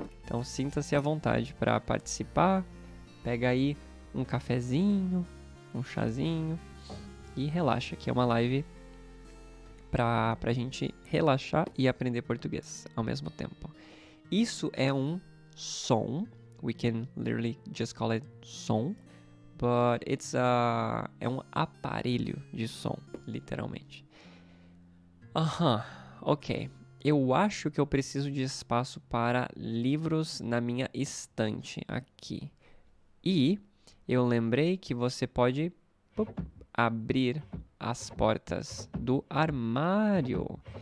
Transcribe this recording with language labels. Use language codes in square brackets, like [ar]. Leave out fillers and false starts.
[pt] Então, sinta-se à vontade para participar. Pega aí um cafezinho, um chazinho e relaxa, que é uma live pra gente relaxar e aprender português ao mesmo tempo. Isso é um som. [en] We can literally just call it som. But [pt] é um aparelho de som, literalmente. Ok. Eu acho que eu preciso de espaço para livros na minha estante aqui. E eu lembrei que você pode abrir as portas do armário.